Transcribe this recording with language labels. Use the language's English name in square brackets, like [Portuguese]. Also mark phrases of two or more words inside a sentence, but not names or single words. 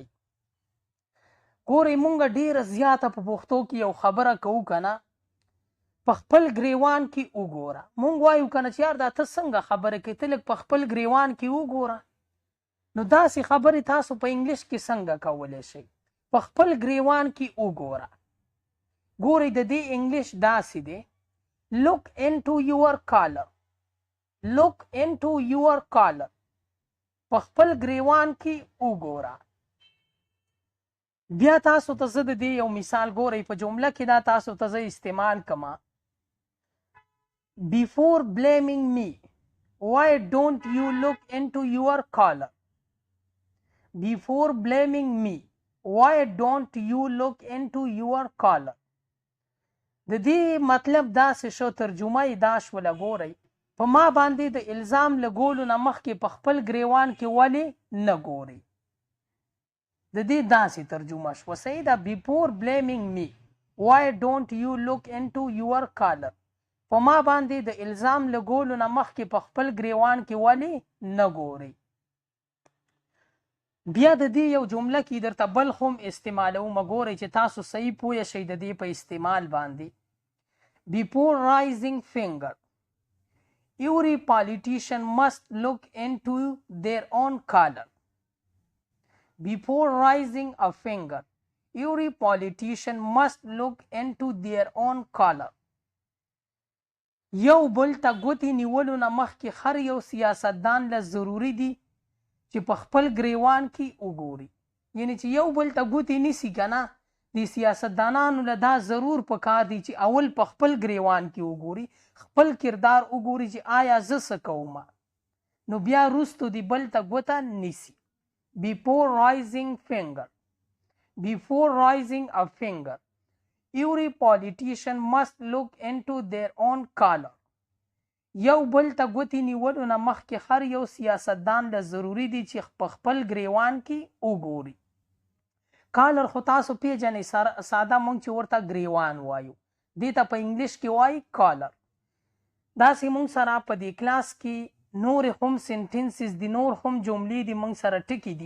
[Pashto] ګورئ مونږ ډیره زیاته په پښتو کې یو خبره کوو که نه، په خپل ګریوان کې وګوره. مونږ وایو که نه چې یار دا ته څنګه خبره کوې، ته لږ په خپل ګریوان کې وګوره. نو داسې خبرې تاسو په انګلیش کې څنګه کولی شئ؟ په خپل ګریوان کې وګوره. ګورئ د دې انګلیش داسې دی: [English] look into your collar. look into your collar. [Pashto] په خپل ګریوان کې وګوره. بیا تاسو ته زه د دې یو مثال ګورئ په جمله کې دا تاسو ته زه استعمال کما. [English] Before blaming me, why don't you look into your collar? Before blaming me, why don't you look into your collar? [Pashto] د دې مطلب داسې شو، ترجمه یې دا شوله. ګورئ په ما باندې د الزام لګولو نه مخکې په خپل ګریوان کې ولې نه ګورئ؟ د دې داسې ترجمه شوه. صحیح ده. [English] Before blaming me, why don't you look into your collar? [Pashto] په ما باندې د الزام لګولو نه مخکې په خپل ګریوان کې ولې نه ګورئ؟ بیا د دې یو جمله کې درته بل هم استعمالوم. ګورئ چې تاسو صحیح پوه شئ د دې په استعمال باندې. [English] Before rising finger, every politician must look into their own collar. Before raising a finger, every politician must look into their own collar. [Pashto] یو بل ته ګوتې نیولو نه مخکې هر یو سیاستدان له ضروري دي چې په خپل ګریوان کې وګوري. یعنی چې یو بل ته ګوتې نیسي که نه، د سیاستدانانو له دا ضرور پکار دی چې اول په خپل ګریوان کې وګوري، خپل کردار وګوري چې آیا زه څه کوم، نو بیا وروستو د بل ته ګوته نیسي. [English] Before rising finger, before rising a finger, every politician must look into their own collar. [Pashto] یو بل ته ګوتې نیولو نه مخکې هر یو سیاستدان له ضروري دی چې په خپل ګریوان کې وګوري. کالر خو تاسو پیژنئ، ساده مونږ چې ورته ګریوان وایو، دې ته په انګلیش کې وایي کالر. داسې مونږ سره په دې کلاس کې نور هم سنټنسز دي، نور هم جملې دي مونږ سره ټکي دي.